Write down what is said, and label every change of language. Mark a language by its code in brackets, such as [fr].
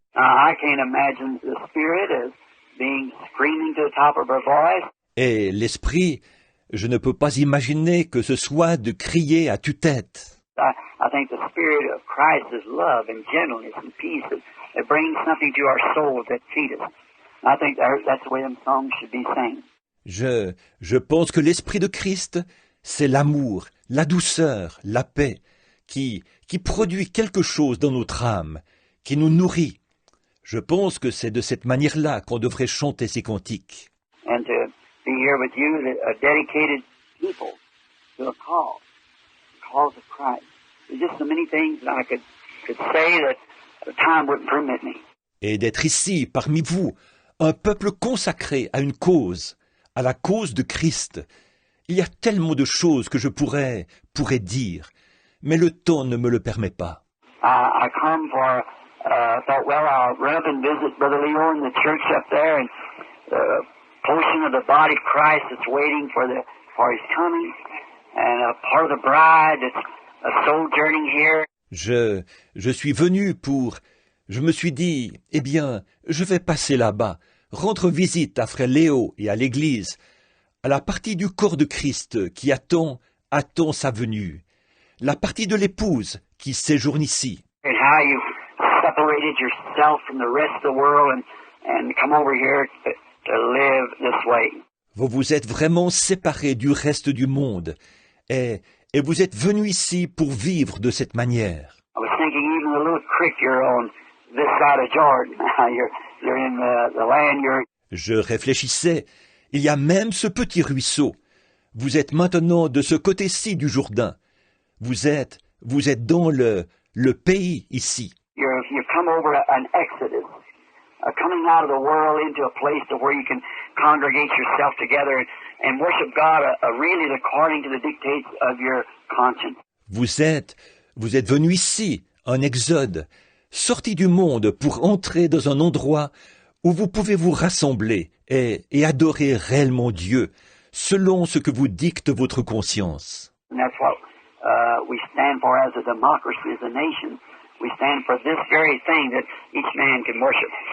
[en] I can't imagine the Spirit as being screaming to the top of her voice. [fr] Et l'Esprit, je ne peux pas imaginer que ce soit de crier à tue-tête. [en] I think the Spirit of Christ is love and gentleness and peace that brings something to our souls that feed us. I think that's the way them songs should be sang. [fr] Je pense que l'Esprit de Christ, c'est l'amour, la douceur, la paix, qui produit quelque chose dans notre âme, qui nous nourrit. Je pense que c'est de cette manière-là qu'on devrait chanter ces cantiques. [en] And to be here with you, a dedicated people to a cause of Christ. There's just so many things that I could say that the time wouldn't permit me. [fr] Et d'être ici, parmi vous, un peuple consacré à une cause, à la cause de Christ. Il y a tellement de choses que je pourrais dire, mais le temps ne me le permet pas. [en] I come for, thought, well, I'll run up and visit Brother Leo in the church up there, and the portion of the body of Christ that's waiting for his coming, and a part of the bride that's sojourning here. [fr] Je suis venu je me suis dit, eh bien, je vais passer là-bas, rendre visite à frère Léo et à l'église, à la partie du corps de Christ qui attend sa venue, la partie de l'épouse qui séjourne ici. [en] And how you separated yourself from the rest of the world and come over here to live this way. [fr] Vous vous êtes vraiment séparés du reste du monde et vous êtes venus ici pour vivre de cette manière. [en] I was thinking even the little creek you're on this side of Jordan. You're in the land you're... [fr] Je réfléchissais, il y a même ce petit ruisseau. Vous êtes maintenant de ce côté-ci du Jourdain. Vous êtes dans le pays ici. [en] You come over an exodus, coming out of the world into a place to where you can congregate yourself together and worship God really according to the dictates of your conscience. [fr] Vous êtes venu ici, un exode, sorti du monde pour entrer dans un endroit où vous pouvez vous rassembler et adorer réellement Dieu, selon ce que vous dicte votre conscience. [en] And that's what we stand for as a democracy, as a nation. We stand for this very thing that each man can worship.